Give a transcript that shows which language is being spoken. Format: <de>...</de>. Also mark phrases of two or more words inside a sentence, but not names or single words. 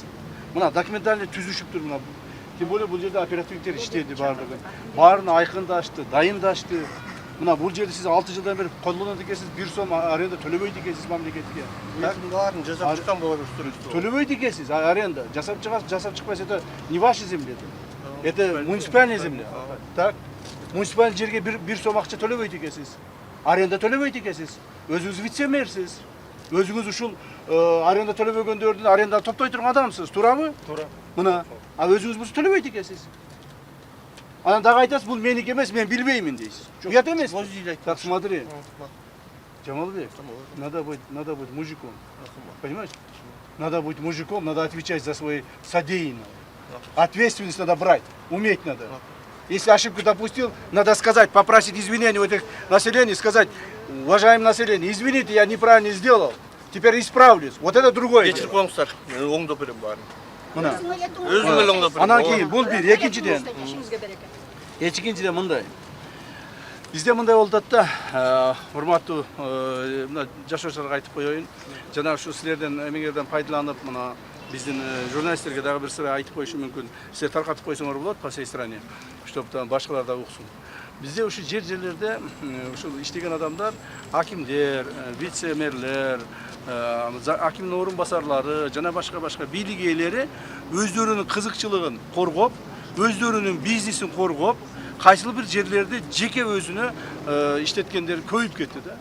<ky>Мына документальный түзүшүптүр мына.</ky> <ru>Тем более</ru> <ky>бул жерде оперативниктер иштеди баардыгы. Баарын айкындашты, дайындашты. Мына бул жерде сиз 6 жылдан бери колдонот экенсиз, 1 сом аренда төлөбөйт экенсиз мамлекетке. Элдин баарын жасап чыккан болот устройство. Төлөбөйт экенсиз аренда. Жасап чыкпайсыз,</ky> <ru>это не ваша земля. Это муниципальная земля. Так.</ru> <ky>Муниципаль жерге 1 сом акча төлөбөйт экенсиз. Аренда төлөбөйт экенсиз. Өзүңүз вице-мэрсиз. Өзүңүз ушул аренда төлөбөгөндөрдүн аренда топтой турган адамсыз, туурабы? Туура. Мына, өзүңүз бул төлөбөйт экенсиз. Анан дагы айтасыз, бул меники эмес, мен билбеймин дейсиз. Уят эмес.</ky> <ru>Так, смотри. Жамалбек, надо быть мужиком. Понимаешь? Надо быть мужиком, надо отвечать за свои содеянные. Ответственность надо брать, уметь надо. Если ошибку допустил, надо сказать, попросить извинения у этих населения, сказать: уважаемое население, извините, я неправильно сделал, теперь исправлюсь. Вот это другое.</ru> <ky>Кечир коңуздар, оңдоп берем баарын. Мына. Өзүм эле оңдоп берем. Анан кийин бул бир, экинчиден мындай. Бизде мындай болуп атат да, урматтуу мына жашоочуларга айтып коеюн. Жана ушу силерден эмеңерден пайдаланып, мына биздин журналисттерге дагы бир сыра айтып коюшум мүмкүн. Силер таркатып койсоңор болот</ky> <ru>по всей стране, чтобы</ru> <ky>башкалар да уксун. Bizde ушул жерлерде ушул иштеген адамдар, акимдер, вице-мэрлер, акимдин орун басарлары, жана башка бийлик ээлери өздөрүнүн кызыкчылыгын коргоп, өздөрүнүн бизнесин коргоп, кайсыл бир жерлерди жеке өзүнө иштеткендер көйүп кетти да.</ky>